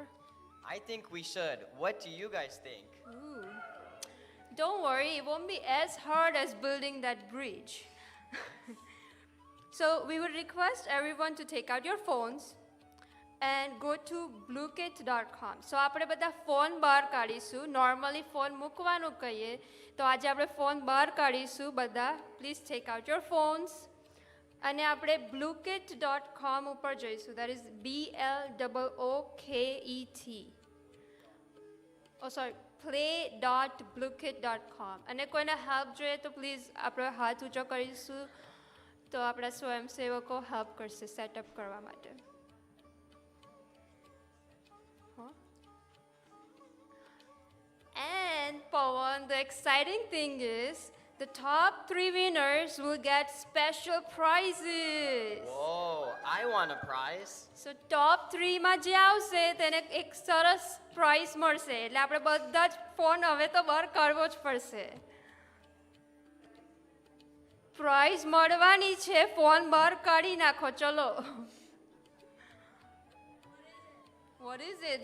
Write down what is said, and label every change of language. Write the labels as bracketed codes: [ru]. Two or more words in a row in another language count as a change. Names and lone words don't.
[en] I think we should. What do you guys think? Ooh. Don't worry, it won't be as hard as building that bridge. So we would request everyone to take out your phones and go to bluekit.com. [gu] So આપણે બધા ફોન બહાર કાઢીશું. નોર્મલી ફોન મૂકવાનું કહીએ તો આજે આપણે ફોન બહાર કાઢીશું બધા. [en] please take out your phones [gu] અને આપણે bluekit.com ઉપર જઈશું. [en] that is BLOOKET. oh sorry, play.bluekit.com. [gu] અને કોઈને હેલ્પ જોઈએ તો પ્લીઝ આપણે હાથ ઊંચો કરીશું તો આપણા સ્વયંસેવકો હેલ્પ કરશે સેટઅપ કરવા માટે. [en] And Pawan, the exciting thing is the top 3 winners will get special prizes. Whoa, I want a prize. [gu] So top 3 માં જે આવશે તેને એક સરસ પ્રાઇઝ મળશે. એટલે આપણે બધા જ ફોન હવે તો બહાર કાઢવો જ પડશે. પ્રાઇઝ મળવાની છે, ફોન બહાર કાઢી નાખો. ચલો. [en] What is it?